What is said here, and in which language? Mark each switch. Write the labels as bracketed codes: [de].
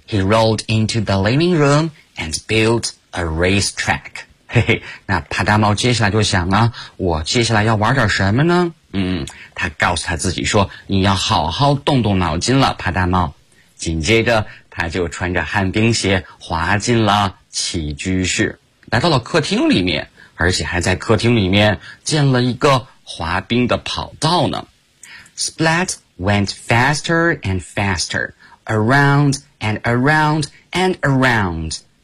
[en] He rolled into the living room and built a racetrack. [zh] 那帕达猫接下来就想了，我接下来要玩点什么呢？他告诉他自己说，你要好好动动脑筋了，帕达猫。紧接着他就穿着旱冰鞋滑进了起居室，来到了客厅里面，而且还在客厅里面建了一个滑冰的跑道呢。 [en] Splat went faster and faster, around and around and around.